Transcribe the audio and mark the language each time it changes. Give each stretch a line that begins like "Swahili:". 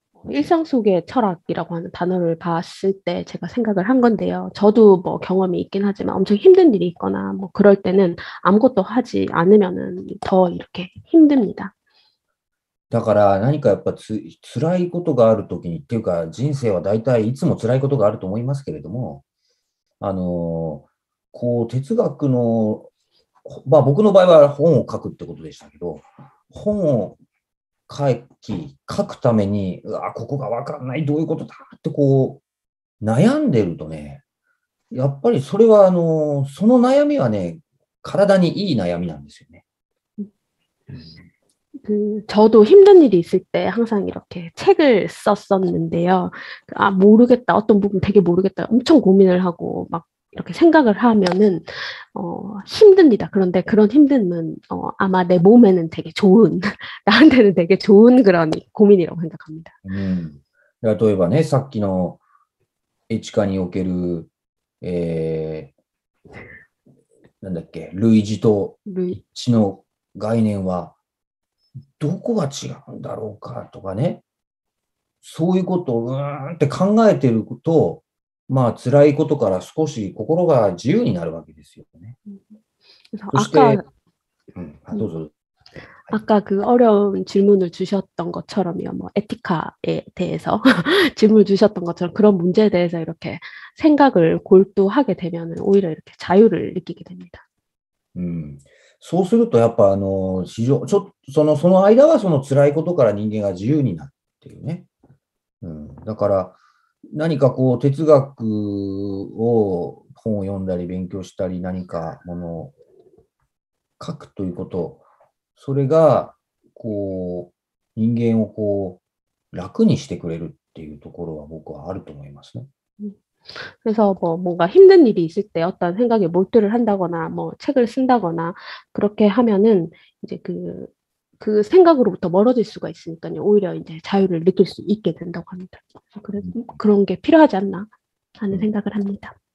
Korean: 일상 속의 철학이라고 하는 단어를 봤을 때 제가 생각을 한 건데요. 저도 뭐 경험이 있긴 하지만 엄청 힘든 일이 있거나 뭐 그럴 때는 아무것도 하지 않으면은 더 이렇게 힘듭니다.
Japanese: だから何かやっぱ辛いことがあるときにっていうか人生は大体いつも辛いことがあると思いますけれども、こう哲学の、まあ僕の場合は本を書くってことでしたけど、本を書くために、ここがわかんない、どういうことだってこう悩んでるとね、やっぱりそれはその悩みはね、体にいい悩みなんですよね。
Korean: 저도 힘든 일이 있을 때 항상 이렇게 책을 썼었는데요. 아, 모르겠다. 어떤 부분 되게 모르겠다. 엄청 고민을 하고 막 이렇게 생각을 하면은 힘듭니다. 그런데 그런 힘듦은 아마 내 몸에는 되게 좋은, 나한테는 되게 좋은 그런 고민이라고 생각합니다.
Japanese: 例えばね、さっきのエチカにおける、なんだっけ、類似と知の概念はどこが違うんだろうかとかね、そういうことをって考えてると、まあ辛いことから少し心が自由になるわけですよね。そして、どうぞ。
Korean: 아까 그 어려운 질문을 주셨던 것처럼요. 뭐 에티카에 대해서 질문을 주셨던 것처럼 그런 문제에 대해서 이렇게 생각을 골두하게 되면 오히려 이렇게 자유를 느끼게 됩니다.
Japanese: そうするとやっぱその間はその辛いことから人間が自由になるっていうね。だから何かこう哲学を本を読んだり勉強したり何かものを書くということ、それがこう人間をこう楽にしてくれるっていうところは僕はあると思いますね。
Korean: 그래서 뭐 뭔가 힘든 일이 있을 때 어떤 생각에 몰두를 한다거나 뭐 책을 쓴다거나 그렇게 하면은 이제 그 생각으로부터 멀어질 수가 있으니까요. 오히려 이제 자유를 느낄 수 있게 된다고 합니다. 그래서 그런 게 필요하지 않나 하는 생각을 합니다.